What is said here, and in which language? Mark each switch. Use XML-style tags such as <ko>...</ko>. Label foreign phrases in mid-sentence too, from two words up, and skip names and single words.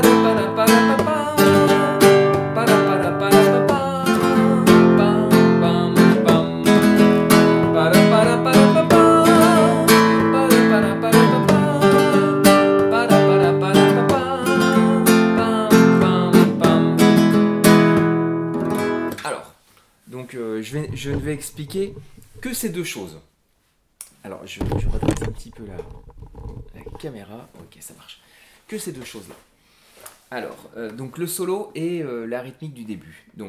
<fr>para para pa pa para para para pa pa pam pam pam para para pa pa para para pa pa para pa pa pam pam pam. Alors, donc je ne vais expliquer que ces deux choses. Alors, je redresse un petit peu la caméra. Ok, ça marche. Que ces deux choses-là. Alors, donc le solo et la rythmique du début.</fr>